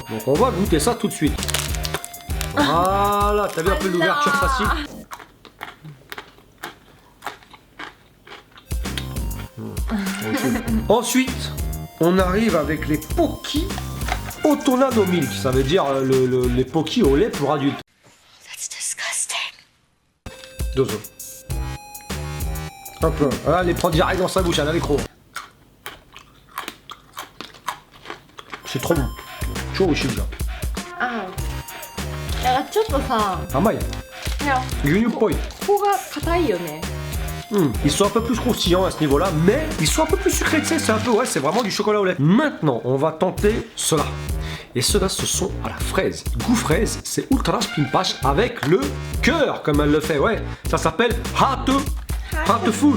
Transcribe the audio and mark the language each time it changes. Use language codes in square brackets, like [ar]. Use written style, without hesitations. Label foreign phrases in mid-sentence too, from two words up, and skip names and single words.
[fr] Donc on va goûter ça tout de suite. Voilà, t'as vu un peu l'ouverture facile. Ensuite, on arrive avec les Poki Otonado Milk. Ça veut dire les Poki au lait pour adultes. [en] That's disgusting. [ja] Dozo. [fr] Hop là, voilà, elle les prend direct dans sa bouche, elle a l'écran. C'est trop bon. Chaud au chili. [ja] Ah. ちょっとさ、甘い。牛乳っぽい。ここが硬いよね。 [fr] Ils sont un peu plus croustillants à ce niveau-là, mais ils sont un peu plus sucrés, tu sais, c'est un peu, ouais, c'est vraiment du chocolat au lait. Maintenant, on va tenter cela. Et ceux-là, ce sont à la fraise. Goût fraise, c'est Ultra Pimpas avec le cœur, comme elle le fait, ouais. Ça s'appelle Heartful.